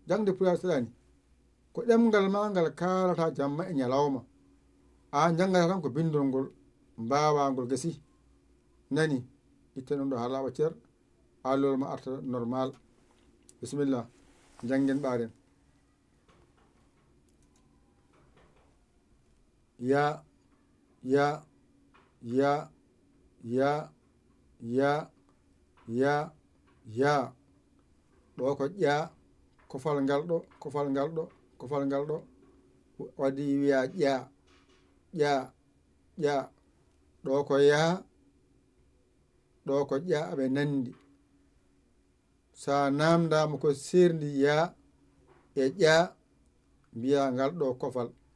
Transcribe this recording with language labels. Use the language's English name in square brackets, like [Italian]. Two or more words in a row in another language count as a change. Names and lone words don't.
[Fula] Jangde Pulaar saɗani. Ko ɗemgal ma ngal kaalata jamma e ñalawma. An jangata tan ko bindol ngol, mbawa ngol gasi. Nani, itta ɗum ɗo ha laaɓa cer, allol ma arta normal. Bisimilla, jangen ɓaaren. Ya, ya, ya, ya, ya, ya, ya. Ɗo ko ƴa, kofal ngal ɗo, kofal ngal ɗo, kofal ngal ɗo. Waɗi wiya ƴa, ƴa, ƴa. Ɗo ko ya, ɗo ko ƴa, aɓe nandi. Sa namdama ko serdi ya e ƴa, mbiya ngal ɗo kofal.